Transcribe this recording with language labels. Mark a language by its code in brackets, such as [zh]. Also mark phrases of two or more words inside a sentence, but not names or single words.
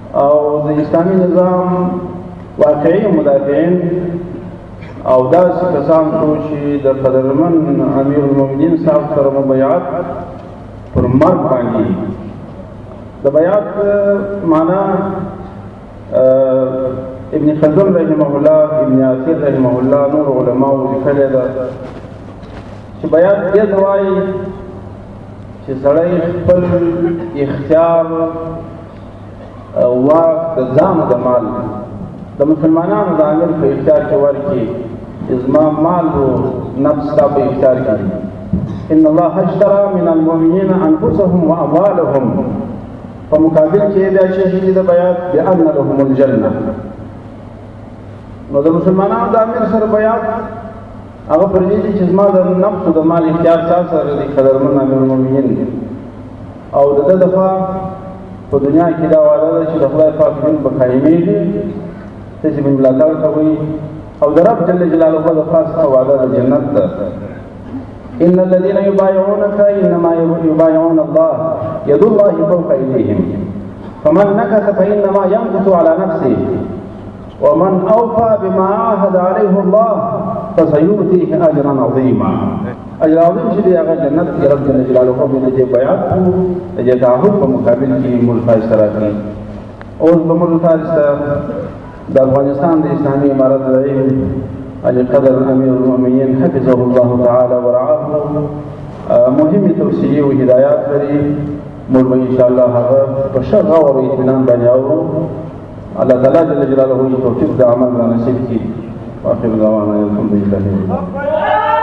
[ps] او د اسلامي نظام واقعي مدافعین او داسې کسان شو چې د قدرمن امیر المؤمنین صاحب سره مبایعت پر مرګ باندې د بیعت معنا ابن خلدون [ar] رحمه الله، [ps] ابن عثیر [ar] رحمه الله، [ps] نور علماء لیکلي ده چې بیعت دې ته وایي چې سړی خپل اختیار واک د ځان د مال د مسلمانانو د امیر په اختیار کې ورکړي چې زما مال و نفس ستا په اختیار کې [ar] ان الله اشترى من المؤمنین انفسهم واموالهم [ps] په مقابل کې دا چې د بیعت [ar] بأن لهم الجنه. [ps] نو د مسلمانانو د امیر سره بیعت هغه پر دې چې زما د نفس او د مال اختیار سره د قدرمن امیر المؤمنین او د دفاع په دنیا کې دا وعده ده چې د خدای پاک دین به قایمېږي، چې من ملاتړ کوي او د رب [ar] جل جلاله [ps] د خاصه وعده د جنت ده. [ar] ان الذين يبايعونك انما يبايعون الله يد الله فوق ايديهم فمن نكث فانما ينكث على نفسه ومن اوفى بما عاهد عليه الله فسيؤتيه اجرا عظيما. [ps] اجر عظیم چې دی هغه جنت کې رب [ar] جل جلاله [ps] په دې بیعت د تعهد په مقابل کې ملک سره کوي. اوس په ملک سره د افغانستان د اسلامي امارت رئیس علي قدر امیر المؤمنین [ar] حفظه الله تعالی ورعاه [ps] مهمه توصیې او هدایات لري. موږ به [ar] ان شاء الله [ps] هغه په ښه غور او اطمینان باندې اورو. الله تعالی [ar] جل جلاله [ps] توفیق د عمل را نصیب کړي. [ar] واخر دعوانا الحمد لله.